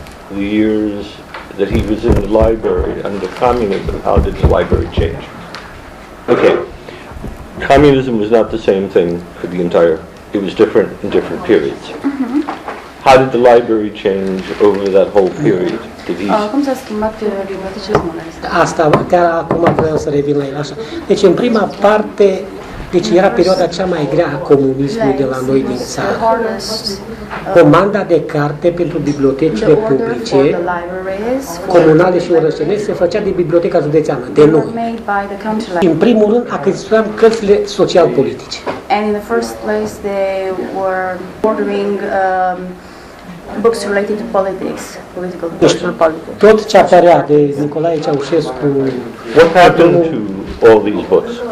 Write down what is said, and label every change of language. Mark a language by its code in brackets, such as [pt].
[en] the years that he was in the library under communism, how did the library change? Okay, communism was not the same thing for the entire, it was different in different periods. How did the library change over that whole period? Did he... [ro] Cum s-a schimbat bibliotecile comuniste? Asta, chiar acum vreau să revin la el așa. Deci în prima parte, deci era perioada cea mai grea a comunismului de la noi din țară. Comanda de carte pentru bibliotecile publice, comunale și orășenești, se făcea de Biblioteca Județeană, de noi. În primul rând, achiziționam cărțile social-politice. [en] And in the first place, they were ordering books related to politics, political, social politics. [ro] Tot ce apărea de Nicolae Ceaușescu. [en] What happened to all these books?